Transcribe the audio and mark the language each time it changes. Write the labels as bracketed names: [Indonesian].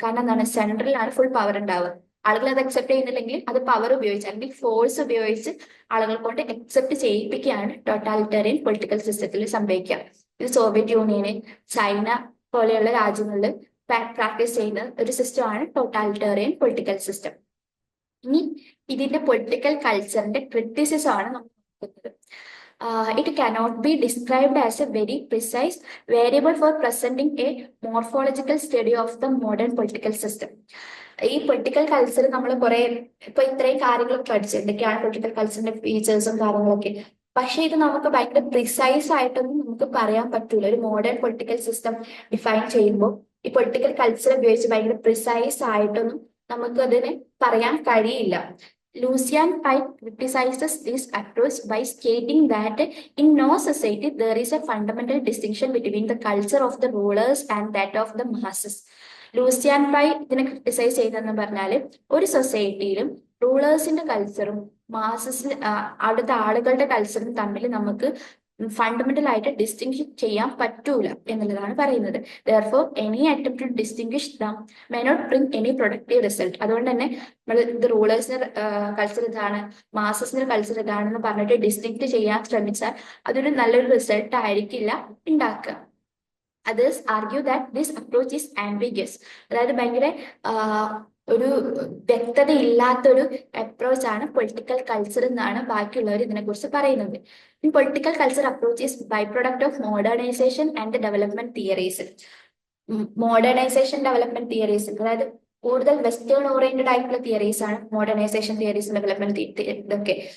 [Malayalam] കാരണം എന്താണ്, സെൻട്രലിലാണ് full power ഉണ്ടാവുക. ആളുകൾ അത് അക്സെപ്റ്റ് ചെയ്യുന്നില്ലെങ്കിൽ അത് പവർ ഉപയോഗിച്ച് അല്ലെങ്കിൽ ഫോഴ്സ് ഉപയോഗിച്ച് ആളുകൾ കൊണ്ട് അക്സെപ്റ്റ് ചെയ്യിപ്പിക്കുകയാണ് ടോട്ടാലിറ്റേറിയൻ പൊളിറ്റിക്കൽ സിസ്റ്റത്തിൽ സംഭവിക്കുക. ഇത് സോവിയറ്റ് യൂണിയന്, ചൈന പോലെയുള്ള രാജ്യങ്ങളിൽ പ്രാക്ടീസ് ചെയ്യുന്ന ഒരു സിസ്റ്റമാണ് ടോട്ടാലിറ്റേറിയൻ പൊളിറ്റിക്കൽ സിസ്റ്റം. ഇനി ഇതിന്റെ പൊളിറ്റിക്കൽ കൾച്ചറിന്റെ ക്രിറ്റിസിസം ആണ് നമ്മൾ നോക്കുന്നത്. [English] It cannot be described as a very precise variable for presenting a morphological study of the modern political system. [Malayalam] ഈ പൊളിറ്റിക്കൽ കൾച്ചർ നമ്മൾ കുറെ ഇപ്പൊ ഇത്രയും കാര്യങ്ങൾ പഠിച്ചു, എന്തൊക്കെയാണ് പൊളിറ്റിക്കൽ കൾച്ചറിന്റെ ഫീച്ചേഴ്സും കാര്യങ്ങളൊക്കെ. പക്ഷെ ഇത് നമുക്ക് ഭയങ്കര പ്രിസൈസ് ആയിട്ടൊന്നും നമുക്ക് പറയാൻ പറ്റൂല. ഒരു മോഡേൺ പൊളിറ്റിക്കൽ സിസ്റ്റം ഡിഫൈൻ ചെയ്യുമ്പോൾ ഈ പൊളിറ്റിക്കൽ കൾച്ചർ ഉപയോഗിച്ച് ഭയങ്കര പ്രിസൈസ് ആയിട്ടൊന്നും നമുക്ക് അതിനെ പറയാൻ കഴിയില്ല. [English] Lucian Pike criticizes this approach by stating that in no society there is a fundamental distinction between the culture of the rulers and that of the masses. [Malayalam] Lucian pi ഇതിനെ criticise ചെയ്തെന്ന് പറഞ്ഞാല് ഒരു സൊസൈറ്റിയിലും റൂളേഴ്സിന്റെ കൾച്ചറും മാസസ് അവിടുത്തെ ആളുകളുടെ കൾച്ചറും തമ്മിൽ നമുക്ക് ഫണ്ടമെന്റൽ ആയിട്ട് ഡിസ്റ്റിങ്ഷ് ചെയ്യാൻ പറ്റൂല എന്നുള്ളതാണ് പറയുന്നത്. [English] Therefore, any attempt to distinguish them may not bring any productive result. [Malayalam] അതുകൊണ്ട് തന്നെ നമ്മൾ ഇത് റൂളേഴ്സിന്റെ കൾച്ചർ ഇതാണ്, മാസസിന്റെ കൾച്ചർ ഇതാണെന്ന് പറഞ്ഞിട്ട് ഡിസ്റ്റിങ്ക്ട് ചെയ്യാൻ ശ്രമിച്ചാൽ അതൊരു നല്ലൊരു റിസൾട്ട് ആയിരിക്കില്ല ഉണ്ടാക്കുക. [English] Others argue that this approach is ambiguous. [Malayalam] അതായത് ഭയങ്കര ഒരു വ്യക്തത ഇല്ലാത്തൊരു അപ്രോച്ച് ആണ് പൊളിറ്റിക്കൽ കൾച്ചർ എന്നാണ് ബാക്കിയുള്ളവർ ഇതിനെക്കുറിച്ച് പറയുന്നത്. [English] Political culture approach is byproduct of modernisation and development theories. [Malayalam] Modernisation development theories, അതായത് കൂടുതൽ വെസ്റ്റേൺ ഓറിയന്റഡ് ആയിട്ടുള്ള തിയറീസ് ആണ് മോഡേണൈസേഷൻ തിയറീസ്, ഡെവലപ്മെന്റ് ഇതൊക്കെ.